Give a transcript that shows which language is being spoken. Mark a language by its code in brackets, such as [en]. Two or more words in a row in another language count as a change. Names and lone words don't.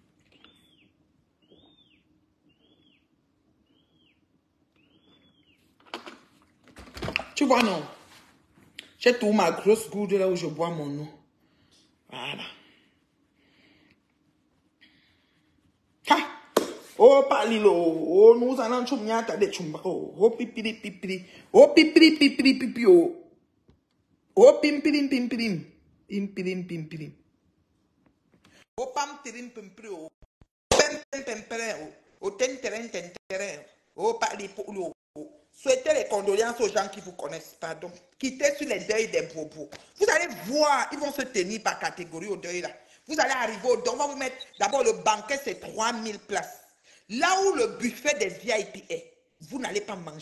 [fr] Tu vois, non? J'ai tout ma grosse gourde là où je bois mon eau. Voilà. Ha! Oh, palilo. Oh, nous allons chumyata de chumbako. Oh, pipiri, pipiri. Oh, pipiri, pipiri, pipi, oh. Oh, pimpirim, pimpirim. Pimpirim, pimpirim. Oh, pam, tirim, pimpiri, oh. Pem, pem, pempere, oh. Oh, ten, teren, ten, teren. Oh, pali, poulo. Souhaitez les condoléances aux gens qui vous connaissent, pardon. Quittez sur les deuils des bobos. Vous allez voir, ils vont se tenir par catégorie au deuil là. Vous allez arriver au deuil, on va vous mettre, d'abord le banquet c'est 3000 places. Là où le buffet des VIP est, vous n'allez pas manger.